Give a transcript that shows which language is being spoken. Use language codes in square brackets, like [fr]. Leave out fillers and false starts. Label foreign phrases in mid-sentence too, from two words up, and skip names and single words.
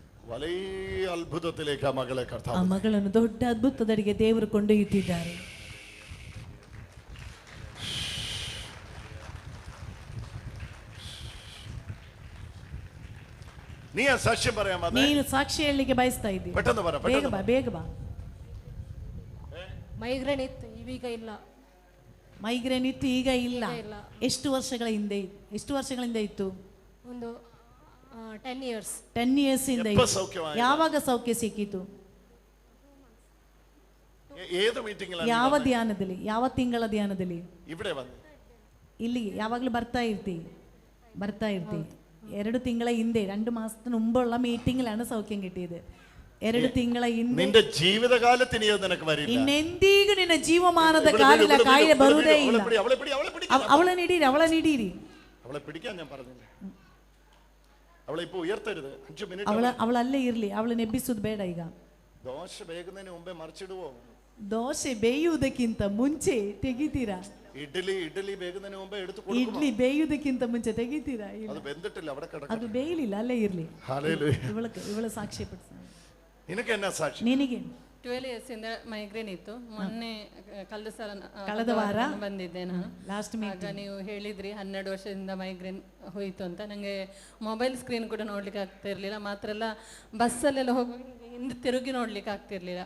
[ml] വലിയ അത്ഭുതത്തിലേക്ക് ആ മകളെ [kn] ಆ [ml] കർത്താവ് [kn] ಮಗಳನ್ನು ದೊಡ್ಡ ಅದ್ಭುತದಡಿಗೆ ದೇವರು ಕೊಂಡೊಯ್ಯುತ್ತಿದ್ದಾರೆ. [ml] നീ ആ സാക്ഷ്യം പറയാൻ വന്നേ? [kn] ನೀನು ಸಾಕ್ಷಿ ಹೇಳಲಿಕ್ಕೆ ಬಯಸ್ತಾ ಇದ್ದಿ. [ml] പെട്ടെന്ന് പറ, [kn] ಬೇಗ [ml] പെട്ടെന്ന് [kn] ಬಾ, [ml] പറ. [kn] ಬೇಗ ಬಾ. ಮೈಗ್ರೇನ್ ಇತ್ತು, ಇವೀಗ ಇಲ್ಲ. ಮೈಗ್ರೇನ್ ಇತ್ತು, ಈಗ ಇಲ್ಲ. ಇಲ್ಲ. ಎಷ್ಟು ವರ್ಷಗಳಿಂದ ಇತ್ತು? ಒಂದು 10 years. 10 years ಇಂದ ಎಪ್ಪ ಇತ್ತು. ಸೌಖ್ಯವಾಯಿತು? ಯಾವಾಗ ಸೌಖ್ಯ ಸಿಕ್ಕಿತು? [ml] ഏത് മീറ്റിംഗിലാണ്? [kn] ಯಾವ ಧ್ಯಾನದಲ್ಲಿ? ಯಾವ ತಿಂಗಳ ಧ್ಯಾನದಲ್ಲಿ? [ml] ഇവിടെ വന്നു. [kn] ಇಲ್ಲಿಗೆ ಯಾವಾಗಲೂ ಬರ್ತಾ ಇರ್ತಿ? 2 ತಿಂಗಳ ಹಿಂದೆ, [ml] 2 മാസത്തിന് മുമ്പുള്ള മീറ്റിംഗിലാണ് സൗഖ്യം കിട്ടിയത്. [kn] 2 ತಿಂಗಳ ಹಿಂದೆ. [ml] നിന്റെ ജീവിതകാലത്തിന് ഇത് നിനക്ക് വരില്ല. [kn] ಇನ್ನೆಂದಿಗೂ ನಿನ್ನ ಜೀವಮಾನದ ಕಾಲಿನ ಕಾಯಿಲೆ ಬರುವುದೇ ಇಲ್ಲ. ಅವಳನ್ನ ಹಿಡೀರಿ. [ml] അവളെ പിടിക്കാൻ ഞാൻ പറഞ്ഞില്ല. അവളെ ഇപ്പൊ ഉയർത്തരുത്. 5 മിനിറ്റ് [kn] ಅವಳಲ್ಲೇ ಇರ್ಲಿ. ಅವಳನ್ನ ಎಬ್ಬಿಸುವುದು ಬೇಡ ಈಗ. [ml] ദോശ വേകുന്നതിന് മുമ്പേ മറിച്ചിടുവോ? [kn] ದೋಸೆ ಬೇಯುವುದಕ್ಕಿಂತ ಮುಂಚೆ ತೆಗಿತೀರಾ? [ml] ഇഡ്ഡലി വേകുന്നതിന് മുമ്പേ എടുത്ത് കൊടുക്കണം. [kn] ಇಡ್ಲಿ ಬೇಯುವುದಕ್ಕಿಂತ ಮುಂಚೆ ತೆಗಿತೀರಾ? [ml] അത് വെന്തിട്ടില്ല, അവിടെ കിടക്കും. [kn] ಅದು ಬೇಯಲಿಲ್ಲ, ಅಲ್ಲೇ ಇರ್ಲಿ. [ml] ഹല്ലേലൂയ. [kn] ಇವಳ ಸಾಕ್ಷಿ ಪಡಿಸ. ನಿನಗೆ என்ன ಸಾಕ್ಷಿ? ನಿನಗೆ 12 years ಇಂದ ಮೈಗ್ರೇನ್ ಇತ್ತು. ಮೊನ್ನೆ ಕಳೆದ ವಾರ ಬಂದಿದ್ದೆ ನಾನು. ಲಾಸ್ಟ್ ಆಗ ನೀವು ಹೇಳಿದ್ರಿ 12 ವರ್ಷದಿಂದ ಮೈಗ್ರೇನ್ ಹೋಯಿತು ಅಂತ. ನನಗೆ ಮೊಬೈಲ್ ಸ್ಕ್ರೀನ್ ಕೂಡ ನೋಡ್ಲಿಕ್ಕೆ ಆಗ್ತಾ ಇರಲಿಲ್ಲ. ಮಾತ್ರ ಅಲ್ಲ, ಬಸ್ಸಲ್ಲೆಲ್ಲ ಹೋಗುವಾಗ ಹಿಂದೆ ತಿರುಗಿ ನೋಡ್ಲಿಕ್ಕೆ ಆಗ್ತಿರ್ಲಿಲ್ಲ.